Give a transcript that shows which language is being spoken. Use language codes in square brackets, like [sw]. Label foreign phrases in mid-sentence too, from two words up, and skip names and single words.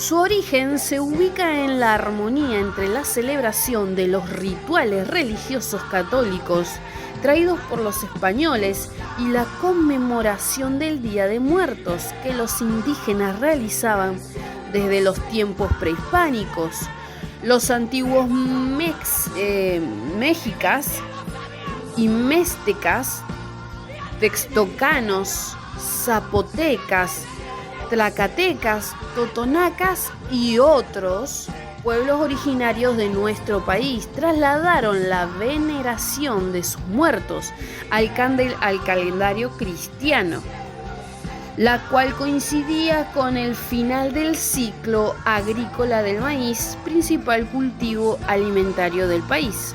[es] Su origen se ubica en la armonía entre la celebración de los rituales religiosos católicos traídos por los españoles y la conmemoración del Día de Muertos que los indígenas realizaban desde los tiempos prehispánicos. Los antiguos mexicas y mestecas, textocanos, zapotecas, tlacatecas, totonacas y otros pueblos originarios de nuestro país trasladaron la veneración de sus muertos al calendario cristiano, la cual coincidía con el final del ciclo agrícola del maíz, principal cultivo alimentario del país.